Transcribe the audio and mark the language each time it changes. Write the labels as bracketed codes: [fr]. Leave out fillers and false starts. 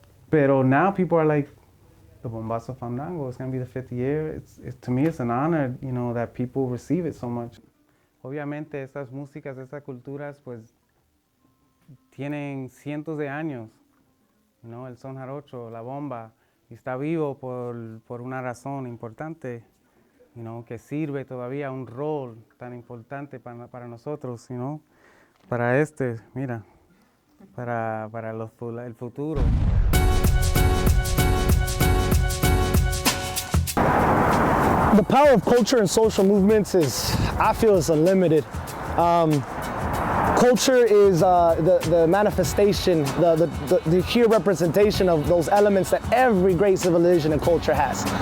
[en] Pero now people are like, the Bombazo Fandango, it's gonna be the 5th year. To me, it's an honor, you know, that people receive it so much. [es] Obviamente, estas músicas, estas culturas, pues, tienen cientos de años, [en] you know, [es] el son jarocho, la bomba, y está vivo por una razón importante, you know, que sirve todavía un rol tan importante para nosotros, you know, para mira, para el futuro. [en] The power of culture and social movements I feel is unlimited. Culture is the manifestation, the sheer representation of those elements that every great civilization and culture has.